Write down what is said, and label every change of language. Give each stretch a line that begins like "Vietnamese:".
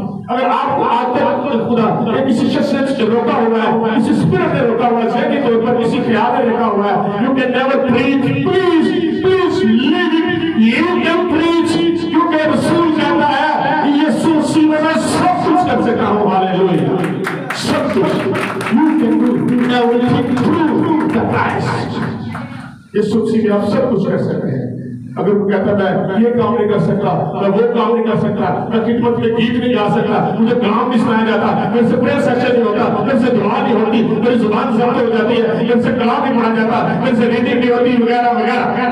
Urdu: اگر آپ کو آج تک خدا یا کسی شخص نے روکا ہوا ہے، کسی اسپرٹ نے روکا ہوا ہے، ذہنی طور پر کسی خیال نے روکا ہوا ہے،
English: you can never preach. Please leave it. You can preach.
Urdu: کیونکہ رسول کہتا ہے یسوع مسیح میں میں سب کچھ کر سکتا ہوں. ہاللیلویہ. سب کچھ.
English: You can do everything through the Christ.
Urdu: یسوع مسیح میں آپ سب کچھ کر سکتے ہیں. اگر وہ کہتا میں یہ کام نہیں کر سکتا، میں وہ کام نہیں کر سکتا، میں خدمت میں گیت نہیں گا سکتا، مجھے کام نہیں سنایا جاتا، میرے سے پریئر سیکشن نہیں ہوتا، میرے سے دعا نہیں ہوتی، میری زبان ضبط ہو جاتی ہے، میرے سے کلام نہیں پڑھا جاتا، میرے سے ریڈنگ نہیں ہوتی وغیرہ وغیرہ.